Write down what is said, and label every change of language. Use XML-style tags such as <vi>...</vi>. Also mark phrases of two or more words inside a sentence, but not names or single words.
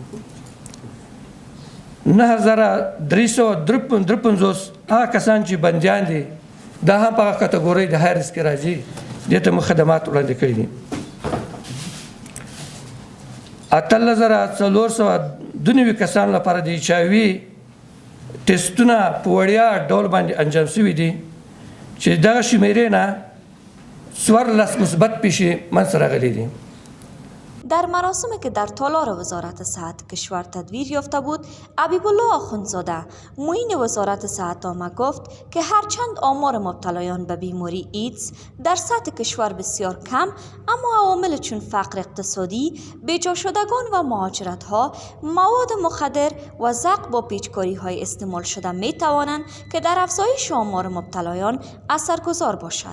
<ps>9,353 هغه کسان چې بندیان دي دا هم په هغه کټګورۍ د</ps> <en>high risk</en> <ps>راځي دې ته موږ خدمات وړاندې کړي دي 8,492 کسانو لپاره د HIV ټسټونه په وړیا ډول باندې انجام شوي دي چې دغه شمیرې نه 14 مثبت پیشې منځته راغلي دي.</ps> <fa>در مراسمی که در تالار وزارت صحت کشور تدویر یافته بود، حبیب الله آخوندزاده معین وزارت صحت عامه گفت که هرچند آمار مبتلایان به بیماری ایدز در سطح کشور بسیار کم، اما عوامل چون فقر اقتصادی، بیجا شدگان و مهاجرت ها، مواد مخدر و زغ با پیچکاری های استعمال شده می توانند که در افزایش آمار مبتلایان اثرگذار باشد.</fa>